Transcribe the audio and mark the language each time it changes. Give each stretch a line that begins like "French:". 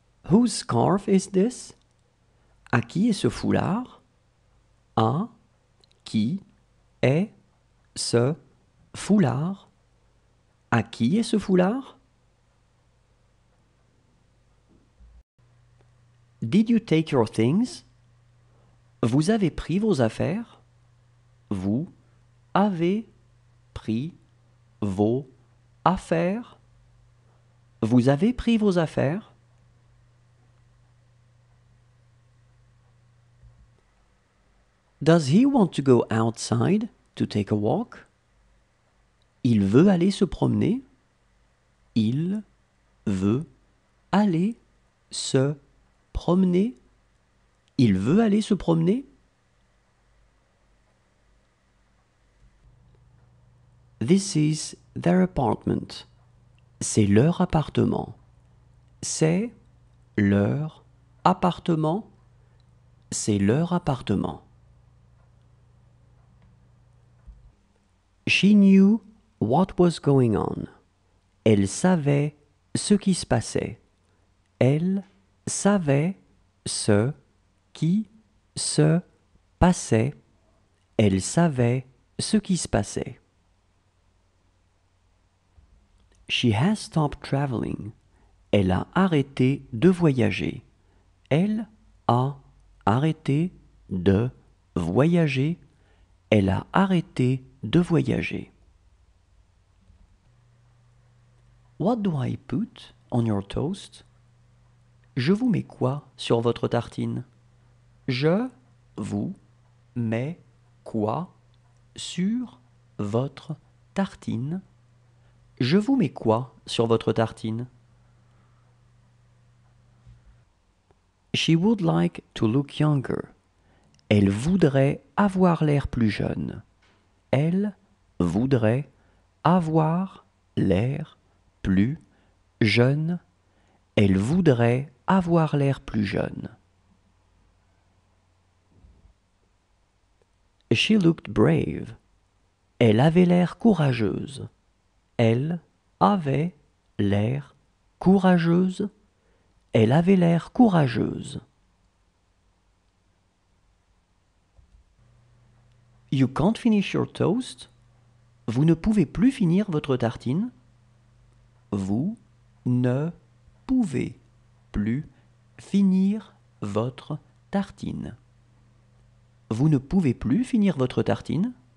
English: Whose scarf is this?
French: À qui est ce foulard? À qui est ce foulard? À qui est ce foulard?
English: Did you take your things?
French: Vous avez pris vos affaires? Vous avez pris vos affaires? Vous avez pris vos affaires?
English: Does he want to go outside to take a walk?
French: Il veut aller se promener? Il veut aller se promener? Il veut aller se promener?
English: This is their apartment.
French: C'est leur appartement. C'est leur appartement. C'est leur appartement.
English: She knew what was going on.
French: Elle savait ce qui se passait. Elle savait ce qui se passait. Elle savait ce qui se passait.
English: She has stopped traveling.
French: Elle a arrêté de voyager. Elle a arrêté de voyager. Elle a arrêté de voyager.
English: What do I put on your toast?
French: Je vous mets quoi sur votre tartine? Je vous mets quoi sur votre tartine? Je vous mets quoi sur votre tartine?
English: She would like to look younger.
French: Elle voudrait avoir l'air plus jeune. Elle voudrait avoir l'air plus jeune. Elle voudrait avoir l'air plus jeune.
English: She looked brave.
French: Elle avait l'air courageuse. Elle avait l'air courageuse. Elle avait l'air courageuse.
English: You can't finish your toast?
French: Vous ne pouvez plus finir votre tartine? Vous ne pouvez plus finir votre tartine. Vous ne pouvez plus finir votre tartine?